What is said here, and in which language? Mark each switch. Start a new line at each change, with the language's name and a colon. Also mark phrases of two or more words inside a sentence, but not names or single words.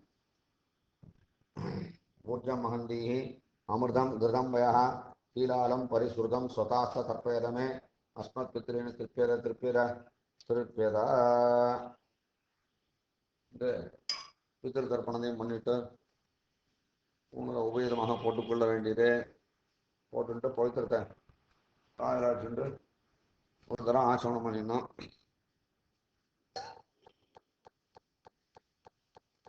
Sanskrit: ऊर्जं महन्दीः अमृतं घृतं वयः शीलालं परिश्रुतं स्वतास्थ तर्पयद मे अस्मत्पितॄन् तृप्यद तृप्यद तृप्यद.
Tamil: இந்த பித்திரு தர்ப்பணத்தையும் பண்ணிட்டு உங்களை உபயோகமாக போட்டுக்கொள்ள வேண்டியது. போட்டுட்டு பவித்திரத்தை காதலாச்சுட்டு ஒரு தரம் ஆச்சமனம் பண்ணிடணும்.